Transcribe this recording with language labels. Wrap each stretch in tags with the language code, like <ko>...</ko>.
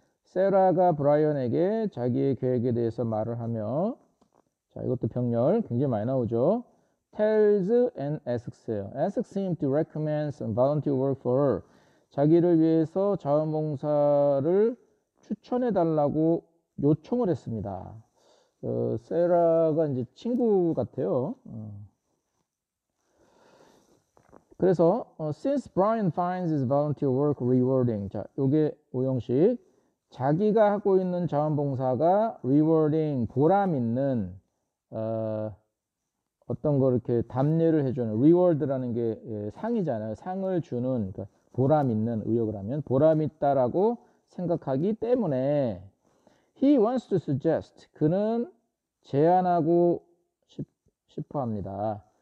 <ko>세라가 브라이언에게 자기의 계획에 대해서 말을 하며 자, 이것도 병렬 굉장히 많이 나오죠.</ko> <en>tells and asks예요. asks him to recommend some volunteer work for her.</en> <ko>자기를 위해서 자원봉사를 추천해 달라고 요청을 했습니다. 세라가 이제 친구 같아요.</ko> <en>그래서 since Brian finds his volunteer work rewarding.</en> <ko>자, 요게 오형식. 자기가 하고 있는 자원봉사가 rewarding, 보람 있는 어떤 거 이렇게 답례를 해주는 reward라는 게 상이잖아요. 상을 주는 그러니까 보람 있는 의역을 하면 보람 있다라고 생각하기 때문에</ko> <en>he wants to suggest</en> <ko>그는 제안하고 싶어 합니다.</ko>